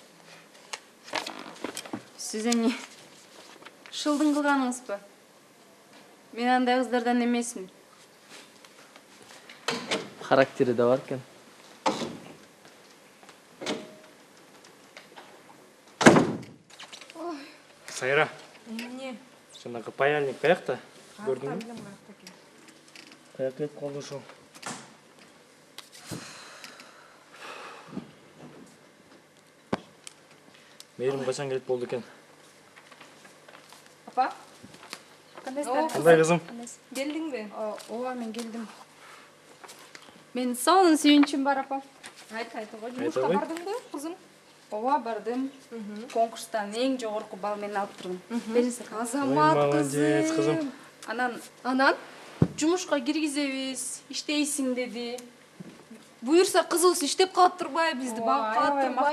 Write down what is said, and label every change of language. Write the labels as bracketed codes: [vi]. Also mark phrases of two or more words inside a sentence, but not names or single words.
[ky] Сиз эми шылдың кылганыңызбы? Мен андай кыздардан эмесмин. Характери да бар экен. Сайра. [kk] Жаңағы паяльник қаяқта? Көрдің бе? Қаяқ кетіп қалды шо. Мейірім қашан келіп болды екен? [ky] Апа? Кандайсыздар? [kk] Қандай қызым? Келдің бе? [ky] Ооба, мен келдім. Мен сонун сүйүнчүм бар, апа. [kk] Айта ғой, Айта жұмышқа ғой. бардың ба, қызым? [ky] Ооба, бардым. Конкурстан эң жогорку балл мен алып турдум. Бериңиз. Азамат [kk] Молодец, қызым. [ky] Анан жумушка киргизебиз, иштейсиң деди. Буюрса кызыбыз иштеп калып турбай, бизди багып калып Аябай турбай.